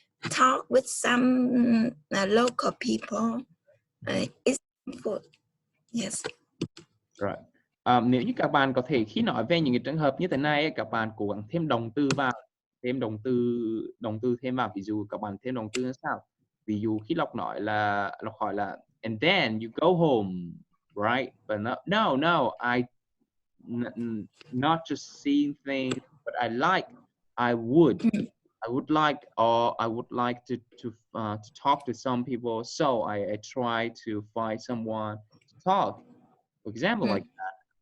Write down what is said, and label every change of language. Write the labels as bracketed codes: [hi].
[en] Talk with some local people. It's good. Yes. Right. [vi] Nếu như các bạn có thể khi nói về những cái trường hợp như thế này, các bạn cố gắng thêm động từ vào, thêm động từ thêm vào. Ví dụ các bạn thêm động từ là sao? Ví dụ khi Lộc nói là Lộc hỏi là [en] and then you go home, right? But no, I not just seeing things, but I would like, or I would like to talk to some people, so I try to find someone to talk, for example, like that.